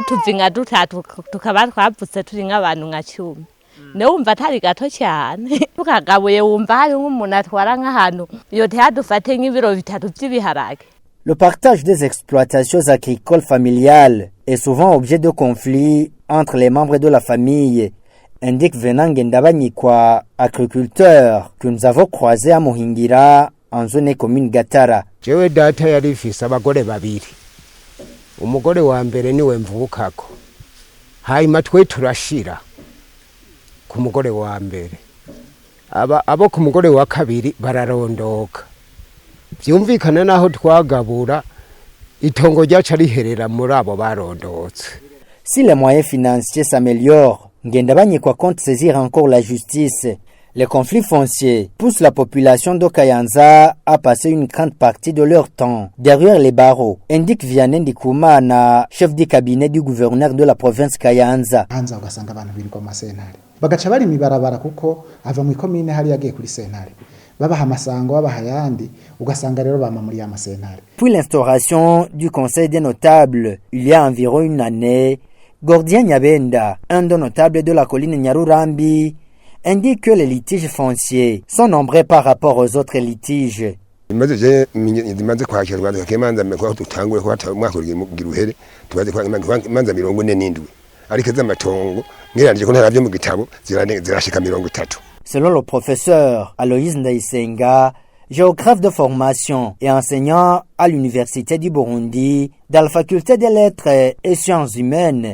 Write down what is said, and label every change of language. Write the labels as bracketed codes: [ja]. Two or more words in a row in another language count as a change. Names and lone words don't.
[fr] Le partage des exploitations agricoles familiales est souvent objet de conflits entre les membres de la famille, indique Venant Ngendabanyikwa, agriculteur que nous avons croisé à Muhingira en zone commune Gatara. [rn] Jewe data yari ifise abagore babiri. Umugore wa mbere niwe mvukako. Hanyuma twe turashira ku mugore wa mbere. Abo ku mugore wa kabiri bararondoka. Vyumvikana naho twagabura itongo ryaca riherera muri abo barondotse. [fr] Si les moyens financiers s'améliorent, Ngendabanyikwa compte saisir encore la justice. Les conflits fonciers poussent la population de Kayanza à passer une grande partie de leur temps derrière les barreaux, indique Vianney Ndikumana, chef du cabinet du gouverneur de la province Kayanza. [rn] Hanza ugasanga abantu birirwa mu masentare bagaca bari mibarabara kuko ava mu ikomine hari yagiye kuri sentare babaha amasango babaha yandi ugasanga rero bama muri ya masentare. [fr] Puis l'instauration du conseil des notables il y a environ une année, Gordien Nyabenda, un des notables de la colline Nyarurambi, indique que les litiges fonciers sont nombreux par rapport aux autres litiges. Selon le professeur Aloïs Ndaisenga, géographe de formation et enseignant à l'université du Burundi, dans la faculté des lettres et sciences humaines,